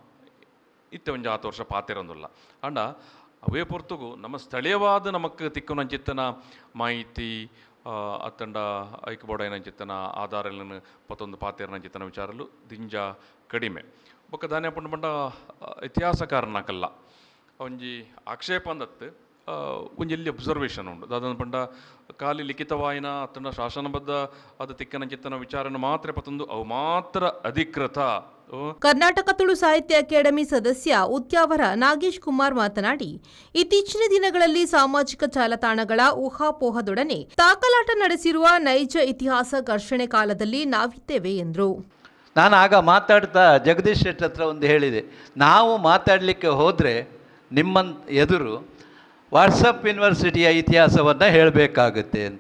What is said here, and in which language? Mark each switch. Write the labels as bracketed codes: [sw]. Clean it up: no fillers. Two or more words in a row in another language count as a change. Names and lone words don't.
[tcy] ಇತ್ತೆ ಒಂಜಿ 10 ವರ್ಷ ಪಾತಿರಂದುಲ್ಲ ಅಂಡ ಅವೇ ಪೊರ್ತುಗು ನಮ್ಮ ಸ್ಥಳೀಯವಾದ ನಮಕ್ ತಿಕ್ಕುನಂಚಿತ್ತನ ಮಾಹಿತಿ ಅತ್ತಂಡ ಐಕ್ ಬೋಡೈನಂಚಿತ್ತನ ಆಧಾರಗಳನ್ನು ಪತ್ತೊಂದು ಪಾತಿರನಂಚಿತ್ತನ ವಿಚಾರಲು ದಿಂಜ ಕಡಿಮೆ ಬೊಕ್ಕ ದಾನೆ ಪಂಡ ಪಂಡ ಇತಿಹಾಸಕಾರನಕಲ್ಲ ಒಂಜಿ ಆಕ್ಷೇಪ ಅಂದತ್ತು ಒಂಜಿ ಎಲ್ಲಿ ಅಬ್ಸರ್ವೇಷನ್ ಉಂಡು ದಾದನ ಪಂಡ ಖಾಲಿ ಲಿಖಿತವಾಯಿನ ಅತ್ತಂಡ ಶಾಸನಬದ್ಧ ಅದು ತಿಕ್ಕನಂಚಿತ್ತನ ವಿಚಾರನ ಮಾತ್ರ ಪತ್ತೊಂದು ಅವು ಮಾತ್ರ ಅಧಿಕೃತ. [kn] ಕರ್ನಾಟಕ ತುಳು ಸಾಹಿತ್ಯ ಅಕಾಡೆಮಿ ಸದಸ್ಯ ಉದ್ಯಾವರ ನಾಗೇಶ್ ಕುಮಾರ್ ಮಾತನಾಡಿ, ಇತ್ತೀಚಿನ ದಿನಗಳಲ್ಲಿ ಸಾಮಾಜಿಕ ಜಾಲತಾಣಗಳ ಊಹಾಪೋಹದೊಡನೆ ತಾಕಲಾಟ ನಡೆಸಿರುವ ನೈಜ ಇತಿಹಾಸ ಘರ್ಷಣೆ ಕಾಲದಲ್ಲಿ ನಾವಿದ್ದೇವೆ ಎಂದರು. ನಾನು ಆಗ ಮಾತಾಡ್ತಾ ಜಗದೀಶ್ ಶೆಟ್ಟಿ ಹತ್ರ ಒಂದು ಹೇಳಿದೆ, ನಾವು ಮಾತಾಡಲಿಕ್ಕೆ ಹೋದರೆ ನಿಮ್ಮ ಎದುರು ವಾಟ್ಸಪ್ ಯೂನಿವರ್ಸಿಟಿಯ ಇತಿಹಾಸವನ್ನು ಹೇಳಬೇಕಾಗುತ್ತೆ ಅಂತ.